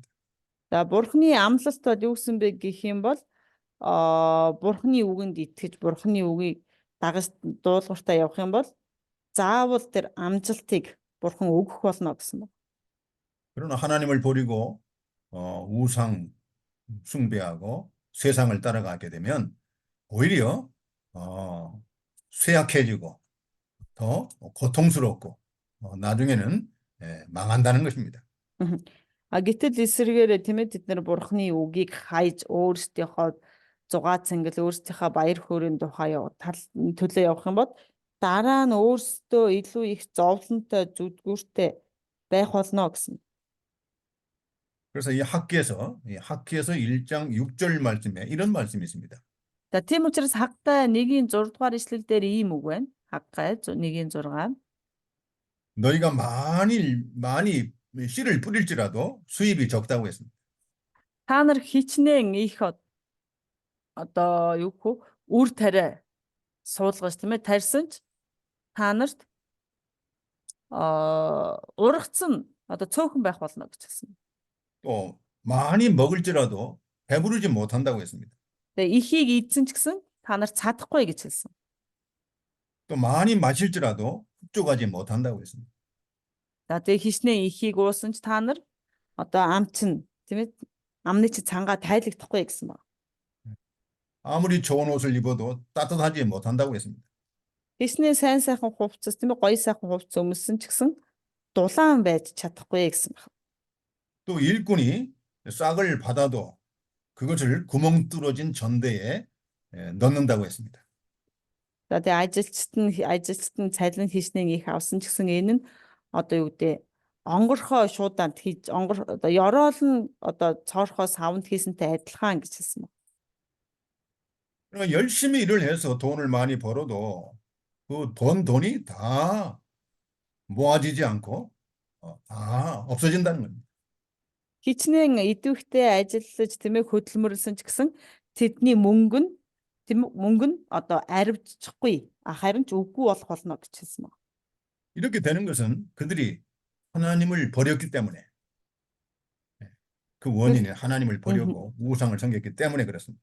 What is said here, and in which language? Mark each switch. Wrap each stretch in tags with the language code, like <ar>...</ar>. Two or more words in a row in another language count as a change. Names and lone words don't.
<mn>За бурхны амлалт бол юу гэсэн бэ гэх юм бол бурхны үгэнд итгэж бурхны үгийг дагаж дуулууртаа явах юм бол заавал тэр амжилтыг бурхан өгөх болно гэсэн байна.</mn> <ko>그러나 하나님을 버리고 우상 숭배하고 세상을 따라가게 되면 오히려 어, 쇠약해지고 더 고통스럽고 나중에는 망한다는 것입니다. Мгм.</ko> <mn>Гэтэл эсвэргээрээ тийм ээ тэд нар бурхны үгийг хайж өөрсдийнхөө зугаа цангил өөрсдийнхөө баяр хөөрийн тухай төлөө явах юм бол дараа нь өөрсдөө илүү их зовлонтой зүдгүүртэй байх болно гэсэн.</mn> <ko>그래서 이 학기에서 1장 6절 말씀에 이런 말씀이 있습니다.</ko> <mn>За тийм учраас Хагтай 1-6 дугаар ишлэл дээр ийм үг байна. Хаггай 1-6.</mn> <ko>너희가 많이 씨를 뿌릴지라도 수입이 적다고 했습니다.</ko> <mn>Та нар хичнээн их одоо юу гэх вэ? Үр тариа суулгаж тийм ээ тарьсан ч та нарт ургацсан одоо цөөхөн байх болно гэж хэлсэн.</mn> <ko>또 많이 먹을지라도 배부르지 못한다고 했습니다.</ko> <mn>Тэгээ ихийг идсэн ч гэсэн та нар чадахгүй гэж хэлсэн.</mn> <ko>또 많이 마실지라도 흡족하지 못한다고 했습니다.</ko> <mn>За тэгээ хичнээн ихийг уусан ч та нар одоо амчин тийм ээ амны чи цангаа тайлагдахгүй гэсэн баг.</mn> <ko>아무리 좋은 옷을 입어도 따뜻하지 못한다고 했습니다.</ko> <mn>Хичнээн сайн сайхан хувцас тийм ээ гоё сайхан хувцас өмссөн ч гэсэн дулаан байж чадахгүй гэсэн баг.</mn> <ko>또 일꾼이 싹을 받아도 그것을 구멍 뚫어진 전대에 넣는다고 했습니다.</ko> <mn>За тэгээ ажилчид нь цалин хичнээн их авсан ч гэсэн энэ нь одоо юу гэдэг онгорхоо шуудаанд хийж одоо ёроол нь одоо цоорхоо савнд хийсэнтэй адилхан гэж хэлсэн баг.</mn> <ko>그러니까 열심히 일을 해서 돈을 많이 벌어도 그 돈이 다 모아지지 않고 다 없어진다는 겁니다.</ko> <mn>Хичнээн идэвхтэй ажиллаж тийм ээ хөдөлмөрлсөн ч гэсэн тэдний мөнгө нь тийм үү мөнгө нь одоо аривдчихгүй харин ч үгүй болох болно гэж хэлсэн баг.</mn> <ko>이렇게 되는 것은 그들이 하나님을 버렸기 때문에 그 원인은 하나님을 버렸고 우상을 섬겼기 때문에 그렇습니다.</ko>